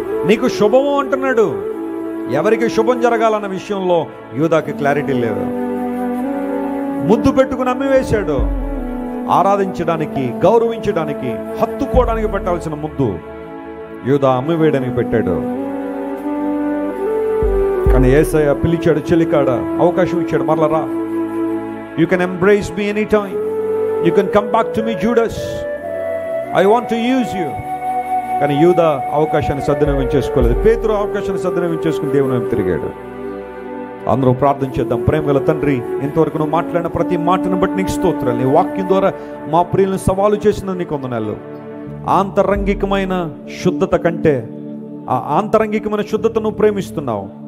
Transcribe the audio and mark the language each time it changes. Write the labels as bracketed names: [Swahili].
[Telugu] నీకు శుభము అంటున్నాడు. ఎవరికి శుభం జరగాలన్న విషయంలో యూదాకి క్లారిటీ లేదు. ముద్దు పెట్టుకుని నమ్మివేశాడు. ఆరాధించడానికి, గౌరవించడానికి, హత్తుకోవడానికి పెట్టాల్సిన ముద్దు యూదా అమ్మివేయడానికి పెట్టాడు. కానీ యేసయ్య పిలిచాడు, చెలికాడ అవకాశం ఇచ్చాడు. మరలా రా, [English] you can embrace me anytime, you can come back to me Judas, I want to use you. [Telugu] కానీ యూదా అవకాశాన్ని సద్వినియోగం చేసుకోలేదు. పేతురు అవకాశాన్ని సద్వినియోగం చేసుకుని దేవుని వైపు తిరిగాడు. అందరూ ప్రార్థన చేద్దాం. ప్రేమగల తండ్రి, ఇంతవరకు నువ్వు మాట్లాడిన ప్రతి మాటను బట్టి నీకు స్తోత్రాలు. నీ వాక్యం ద్వారా మా ప్రియులను సవాలు చేసిన నీకు వందనాలు. ఆంతరంగికమైన శుద్ధత కంటే ఆ ఆంతరంగికమైన శుద్ధతను ప్రేమిస్తున్నావు.